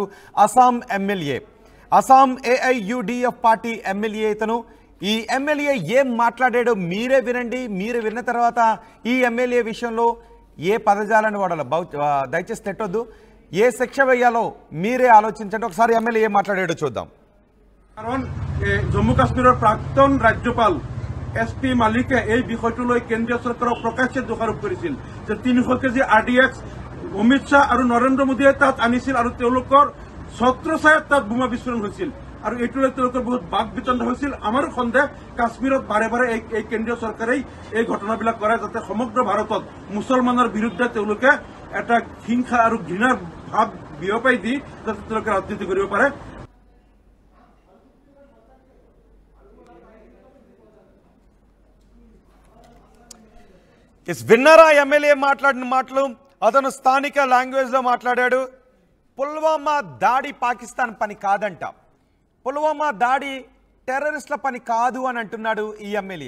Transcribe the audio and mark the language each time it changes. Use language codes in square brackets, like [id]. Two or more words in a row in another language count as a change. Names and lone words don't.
[te] అస్సాం ఎమ్మెల్యే, అస్సాం ఏఐయుడిఎఫ్ పార్టీ ఎమ్మెల్యే ఇతను. ఈ ఎమ్మెల్యే ఏం మాట్లాడాడో మీరే వినండి. మీరు విన్న తర్వాత ఈ ఎమ్మెల్యే విషయంలో ఏ పదజాలను వాడాలో దయచేసి తిట్టొద్దు, ఏ శిక్ష వేయాలో మీరే ఆలోచించండి. ఒకసారి ఎమ్మెల్యే ఏం మాట్లాడాడో చూద్దాం. [as] জম্মু কাশ্মীৰৰ প্ৰাক্তন ৰাজ্যপাল SP মালিকে এই বিষয়টোলৈ কেন্দ্ৰীয় চৰকাৰক প্ৰকাশ্যে দোষাৰোপ কৰিছিল যে 300 কেজি RDX অমিত শ্বাহ আৰু নৰেন্দ্ৰ মোদীয়ে তাত আনিছিল আৰু তেওঁলোকৰ ছত্ৰছায়াত তাত বোমা বিস্ফোৰণ হৈছিল আৰু এইটোলৈ তেওঁলোকৰ বহুত বাক বিতণ্ড হৈছিল। আমাৰ সন্দেহ কাশ্মীৰত বাৰে বাৰে এই কেন্দ্ৰীয় চৰকাৰেই এই ঘটনাবিলাক কৰে যাতে সমগ্ৰ ভাৰতত মুছলমানৰ বিৰুদ্ধে তেওঁলোকে এটা হিংসা আৰু ঘৃণাৰ ভাৱ বিয়পাই দি যাতে তেওঁলোকে ৰাজনীতি কৰিব পাৰে। [te] విన్నారా ఎమ్మెల్యే మాట్లాడిన మాటలు? అతను స్థానిక లాంగ్వేజ్లో మాట్లాడాడు. పుల్వామా దాడి పాకిస్తాన్ పని కాదంట, పుల్వామా దాడి టెర్రరిస్టుల పని కాదు అని అంటున్నాడు ఈ ఎమ్మెల్యే.